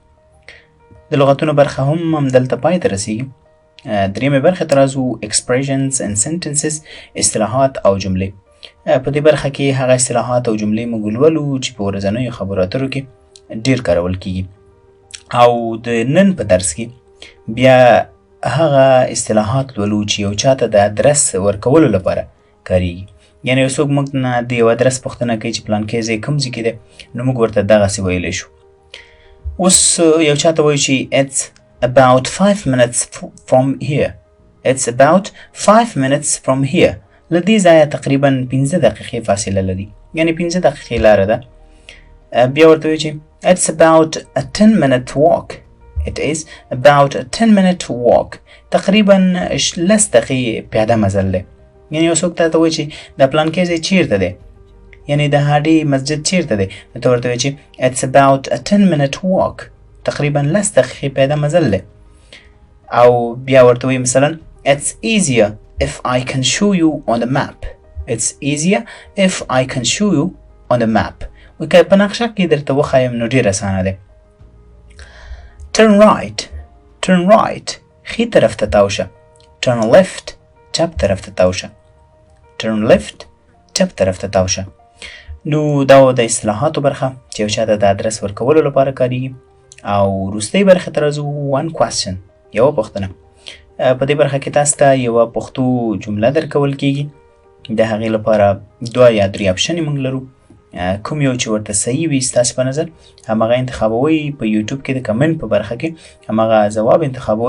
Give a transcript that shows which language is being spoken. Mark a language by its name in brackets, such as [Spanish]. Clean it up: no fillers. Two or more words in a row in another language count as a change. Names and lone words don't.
[Pashto] د لغتونو برخه هم همدلته پای ته رسیږي. درېیمې برخې ته راځو [English] expressions and sentences، [Pashto] اصطلاحات او جملې. په دې برخه کې هغه اصطلاحات او جملې موږ لولو چې په ورځنیو خبرو اترو کې ډېر کارول کیږي. او د نن په درس کې بیا هغه اصطلاحات لولو چې یو چاته د ادرس ورکولو لپاره کاریږي. یعنی یو څوک موږ نه د یو ادرس پوښتنه کوي چې پلانکی ځای کوم ځای کې دی، نو موږ ورته دغسې ویلی شو. اوس یو چاته وایو چې [English] it's about 5 minutes from here. It's about 5 minutes from here. [Pashto] له دې ځایه تقریبا 15 دقیقې فاصله لري، یعنی 15 دقیقې لاره ده. بیا ورته وایو چې [English] it's about a 10-minute walk. It is about a 10-minute walk. [Pashto] تقریبا 10 دقیقې پیاده مزل دی. یعنی یو څوک ته وایي چې د پلانکی ځای چیرته دی، یعنی د هډې مسجد چیرته دی، نو ته ورته وایي چې [English] it's about a 10-minute walk. [Pashto] تقریبا 10 دقیقې پیاده مزل دی. او بیا ورته وایي مثلا [English] it's easier if I can show you on the map. It's easier if I can show you on the map. [Pashto] وایي که په نقشه کې درته وښایم نو ډېر اسانه دی. [English] turn right [Pashto] ښي طرف ته تاو شه. [English] turn left [Pashto] چپ طرف ته تاو شه. [English] turn left [Pashto] چپ طرف ته تاو شه. نو دا د اصطلاحاتو برخه چې یو چاته د ادرس ورکولو لپاره کاریږي. او وروستۍ برخې ته راځو [English] one question، [Pashto] یوه پوښتنه. په دې برخه کې تاسو ته یوه پښتو جمله درکول کیږي. د هغې لپاره 2 یا 3 اپشنې موږ لرو. کوم یو چې ورته صحیح وي ستاسې په نظر همغه انتخابوئ. په یوټیوب کې د کمنټ په برخه کې همغه ځواب انتخابوئ.